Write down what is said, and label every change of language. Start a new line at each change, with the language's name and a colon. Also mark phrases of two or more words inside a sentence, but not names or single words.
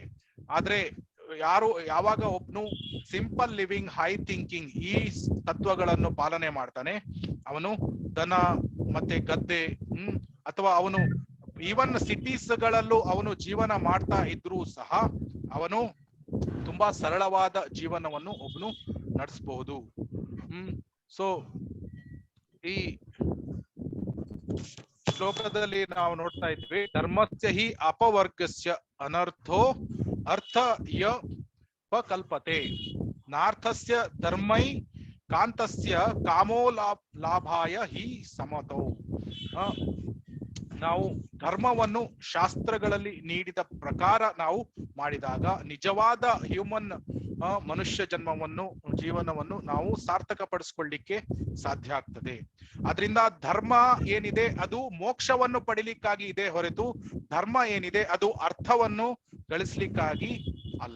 Kannada: ಆದ್ರೆ ಯಾವಾಗ ಒಬ್ನು
English: simple living, high thinking,
Kannada: ಈ ತತ್ವಗಳನ್ನು ಪಾಲನೆ ಮಾಡ್ತಾನೆ, ಅವನು ದನ ಮತ್ತೆ ಗದ್ದೆ, ಅಥವಾ ಅವನು
English: even cities
Kannada: ಗಳಲ್ಲೂ ಅವನು ಜೀವನ ಮಾಡ್ತಾ ಇದ್ರೂ ಸಹ ಅವನು ತುಂಬಾ ಸರಳವಾದ ಜೀವನವನ್ನು ಒಬ್ನು ನಡೆಸಬಹುದು. ಸೊ ಈ ಶ್ಲೋಕದಲ್ಲಿ ನಾವು ನೋಡ್ತಾ ಇದ್ವಿ,
Sanskrit: ಧರ್ಮಸ್ಯ ಹಿ ಅಪವರ್ಗಸ್ಯ ಅನರ್ಥೋ ಅರ್ಥ ಯ ಕಲ್ಪತೆ ನಾರ್ಥಸ್ಯ ಧರ್ಮೈ ಕಾಂತಸ್ಯ ಕಾಮೋ ಲಾಭಾಯ ಹಿ ಸಮತೌ.
Kannada: ನಾವು ಧರ್ಮವನ್ನು ಶಾಸ್ತ್ರಗಳಲ್ಲಿ ನೀಡಿದ ಪ್ರಕಾರ ನಾವು ಮಾಡಿದಾಗ ನಿಜವಾದ ಹ್ಯೂಮನ್ ಮನುಷ್ಯ ಜೀವನವನ್ನು ನಾವು ಸಾರ್ಥಕಪಡಿಸ್ಕೊಳ್ಳಿಕ್ಕೆ ಸಾಧ್ಯ ಆಗ್ತದೆ. ಅದರಿಂದ ಧರ್ಮ ಏನಿದೆ ಅದು ಮೋಕ್ಷವನ್ನು ಪಡಿಲಿಕ್ಕಾಗಿ ಇದೆ ಹೊರತು ಧರ್ಮ ಏನಿದೆ ಅದು ಅರ್ಥವನ್ನು ಗಳಿಸ್ಲಿಕ್ಕಾಗಿ ಅಲ್ಲ.